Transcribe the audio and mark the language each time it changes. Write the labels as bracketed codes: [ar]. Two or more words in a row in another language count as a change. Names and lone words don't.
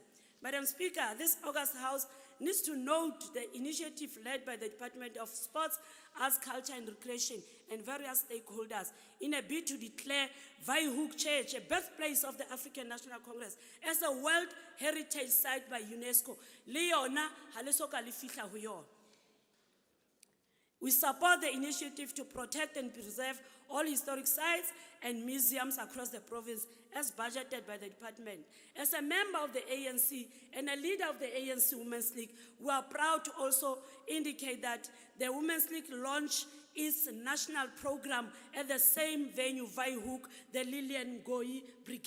[en] Madam Speaker, this August House needs to note the initiative led by the Department of Sports, Arts, Culture and Recreation and various stakeholders in a bid to declare Vryhoek Church, a birthplace of the African National Congress, as a World Heritage Site by UNESCO. [st] Leona halesoka le fihla ho yona. [en] We support the initiative to protect and preserve all historic sites and museums across the province as budgeted by the department. As a member of the ANC and a leader of the ANC Women's League, we are proud to also indicate that the Women's League launched its national program at the same venue, Vryhoek, the Lillian Ngoyi Brigades.